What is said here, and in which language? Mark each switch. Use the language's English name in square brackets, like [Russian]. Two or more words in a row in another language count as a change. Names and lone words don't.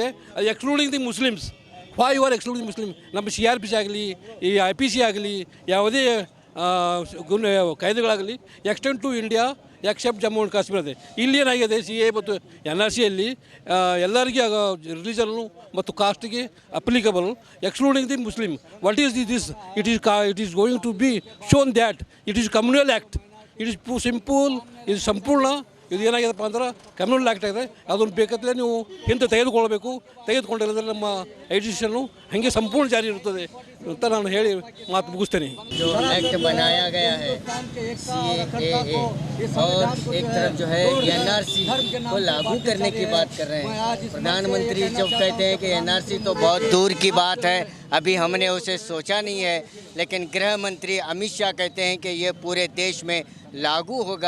[English] ಅದು excluding the Muslims. Why you are excluding Muslim? [Kannada] ನಮ್ಮ CRPC ಆಗಲಿ, ಈ IPC ಆಗಲಿ, ಯಾವುದೇ ಕಾಯ್ದೆಗಳಾಗಲಿ [English] extend to India except Jammu and Kashmir [Kannada] ಇದೆ. ಇಲ್ಲಿ ಏನಾಗಿದೆ CA ಮತ್ತು NRC ಯಲ್ಲಿ ಎಲ್ಲರಿಗೆ ರಿಲಿಜನ್ನು ಮತ್ತು ಕಾಸ್ಟ್ಗೆ [English] applicable excluding the Muslim. what is this? it is going to be shown that it is communal act. it is simple, [Kannada] ಇದು ಸಂಪೂರ್ಣ. ಇದು ಏನಾಗಿದೆಪ್ಪ ಅಂದ್ರೆ [English] communal act [Kannada] ಆಗಿದೆ. ಅದನ್ನು ಬೇಕಾದರೆ ನೀವು ಹಿಂದೆ ತೆಗೆದುಕೊಳ್ಬೇಕು. ತೆಗೆದುಕೊಂಡಿಲ್ಲದ್ರೆ ನಮ್ಮ ಎಡಿಷನ್ನು ಹಾಗೆ ಸಂಪೂರ್ಣ ಜಾರಿ ಇರುತ್ತದೆ ಅಂತ ನಾನು ಹೇಳಿ ಮಾತು ಮುಗಿಸ್ತೇನೆ. [Hindi] जो एक्ट बनाया गया है CAA और एक तरफ जो है NRC को लागू करने की बात कर रहे हैं. प्रधानमंत्री जब कहते हैं कि NRC तो बहुत दूर की बात है, अभी हमने उसे सोचा नहीं है, लेकिन गृह मंत्री अमित शाह कहते हैं कि ये पूरे देश में लागू होगा.